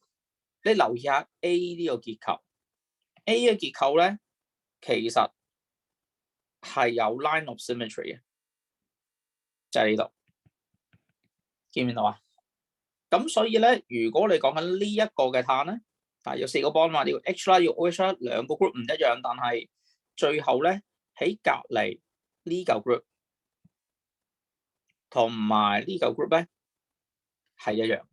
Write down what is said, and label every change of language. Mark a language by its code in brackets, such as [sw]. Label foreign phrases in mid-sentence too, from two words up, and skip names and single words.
[yue] 你留意下 A 呢個結構 ，A 嘅結構咧其實係有 [en] line of symmetry [yue] 嘅，就係呢度，見唔見到啊？咁所以咧，如果你講緊呢一個嘅碳咧，有4個 bond 嘛，呢個 H 啦，要 OH 啦，兩個 group 唔一樣，但係最後咧喺隔離呢嚿 group 同埋呢嚿 group 咧係一樣。